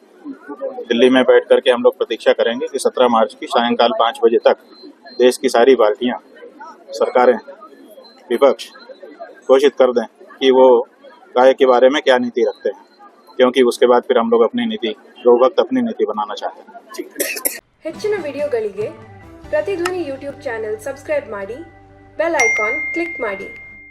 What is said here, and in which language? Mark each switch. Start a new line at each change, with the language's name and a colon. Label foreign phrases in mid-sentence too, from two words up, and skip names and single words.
Hindi: दिल्ली में बैठ करके हम लोग प्रतीक्षा करेंगे कि 17 मार्च की सायंकाल 5 बजे तक देश की सारी पार्टियां, सरकारें, विपक्ष घोषित कर दें कि वो गाय के बारे में क्या नीति रखते हैं, क्योंकि उसके बाद फिर हम लोग अपनी नीति, जो वक्त अपनी नीति बनाना चाहते हैं।
Kannada: ಹೆಚ್ಚಿನ ವಿಡಿಯೋಗಳಿಗೆ ಪ್ರತಿಧ್ವನಿ
English: YouTube channel subscribe
Kannada: ಮಾಡಿ,
English: bell icon click
Kannada: ಮಾಡಿ।